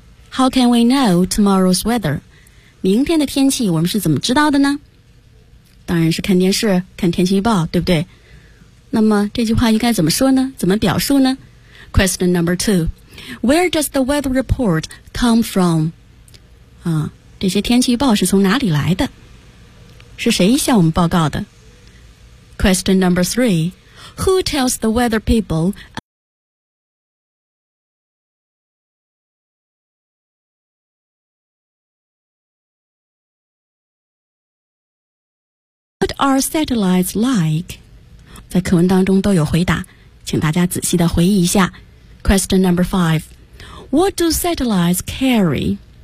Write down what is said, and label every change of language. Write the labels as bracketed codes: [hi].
[en] How can we know tomorrow's weather? [zh] 明天的天气我们是怎么知道的呢？当然是看电视，看天气预报，对不对？那么这句话应该怎么说呢？怎么表述呢？ [en] Question number two. Where does the weather report come from? [zh] 这些天气预报是从哪里来的？是谁向我们报告的？ [en] Question number three. Who tells the weather people are satellites like? [zh] 在课文当中都有回答，请大家仔细的回忆一下。 [en] Question number five. What do satellites carry?